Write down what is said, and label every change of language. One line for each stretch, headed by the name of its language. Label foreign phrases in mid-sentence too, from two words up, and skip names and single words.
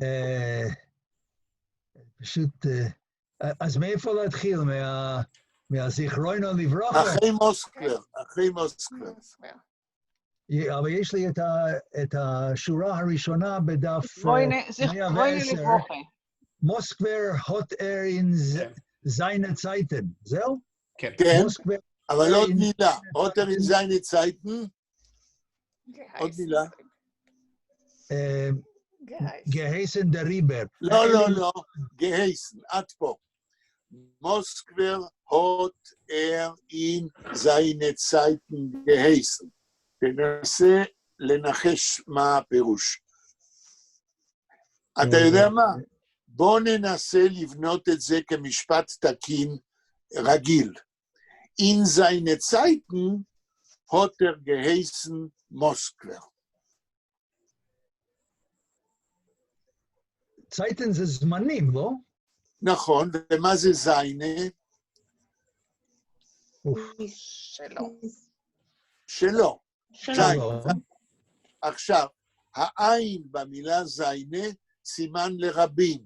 Hebrew: פשוט, אז מאיפה להתחיל? מהזיכרונו לברכה? אחרי מוסקבר. אבל יש לי את השורה הראשונה בדף זיכרונו לברכה.
Yiddish: מוסקבר הוט אין זיינה צייטן,
Hebrew: זהו? כן. כן, אבל עוד מילה,
Yiddish: הוטר אין זיינה צייטן,
Hebrew: עוד מילה.
Yiddish: גהייסן דה ריבר.
Hebrew: לא, גהייסן, עד פה.
Yiddish: מוסקבר הוט אין זיינה צייטן גהייסן.
Hebrew: תנסה לנחש מה הפירוש. אתה יודע מה? בוא ננסה לבנות את זה כמשפט תקין רגיל.
Yiddish: אין זײַנע צײַטן האָט געהייסן מאָסקווער.
Hebrew: צייטן זה זמנים, לא? נכון, ומה זה זיינה? שלו. עכשיו, העין במילה זיינה סימן לרבים.